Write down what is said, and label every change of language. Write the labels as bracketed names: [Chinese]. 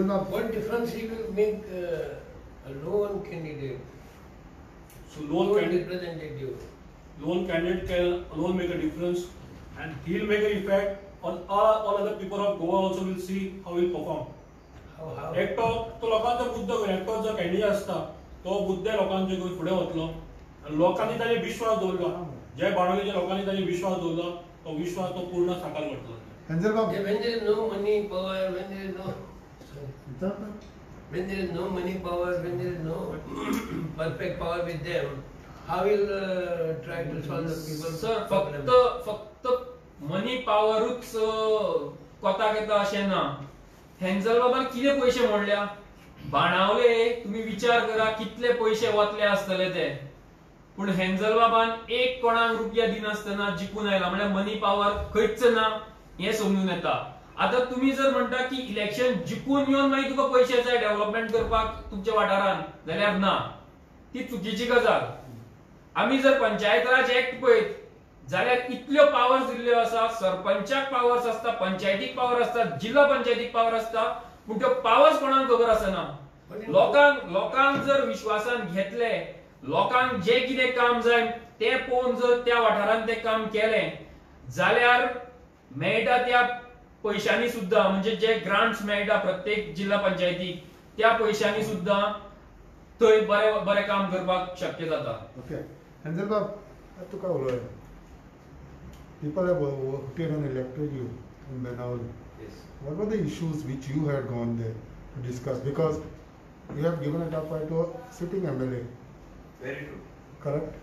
[English] What difference he will make a lone candidate, So lone candidate representative? can alone make a difference, and he'll make an effect on all other people of Goa. Also will see how he'll perform. How? [Goan Konkani] एकटो तो लोकांचो बुद्ध घेवन एकटो जो candidate आसता तो बुद्ध लोकांचे घेवन फुडें वतलो आनी लोकांनी ताचेर विश्वास दवरलो. जे बाणगेच्या लोकांनी ताचेर विश्वास दवरलो तो विश्वास तो पूर्ण साकार करतलो. [English] When there is no money, power, when there is no money, power, when there is no perfect power with them, how will try to solve the people's sir problem? [Goan Konkani] फक्त मनी पॉवरूच कोताक येता अशें ना. हेंजल बाबान कितें पयशे मोडल्या बाणावले तुम्ही विचार करा कितले पयशे वतले आसतले ते. पूण हेंजल बाबान एक कोणाक रुपया दिनासतना जिखून आयला म्हणजे मनी पॉवर खंयच ना हे समजून येता. आता तुम्ही जर म्हणता की इलेक्शन जिखून येवन मागीर तुका पयशे जाय डेव्हलपमेंट करपाक तुमच्या वाठारांत जाल्यार ना, ती चुकीची गजाल. आम्ही जर पंचायत राज ऍक्ट पळयत जाल्यार इतल्यो पावर्स दिल्ल्यो आसा. सरपंचाक पावर्स आसता, पंचायतीक पावर आसता, जिल्हा पंचायतीक पावर आसता, पूण त्यो पावर्स कोणाक खबर आसना. लोकांक जर विश्वासान घेतले, लोकांक जे कितें काम जाय ते पळोवन जर त्या वाठारांत ते काम केलें जाल्यार मेळटा त्या पैशांनी सुद्धा म्हणजे जे ग्रांट्स मेळटा प्रत्येक जिल्हा पंचायतीक त्या पैशांनी सुद्धा थंय बरें काम करपाक शक्य जाता. [English] Okay. And then [Goan Konkani] तुका उलोय. [English] People have voted and elected you in Benaul. Yes. What were the issues which you had gone there to discuss? Because you have given it up to a sitting MLA, Very true. correct?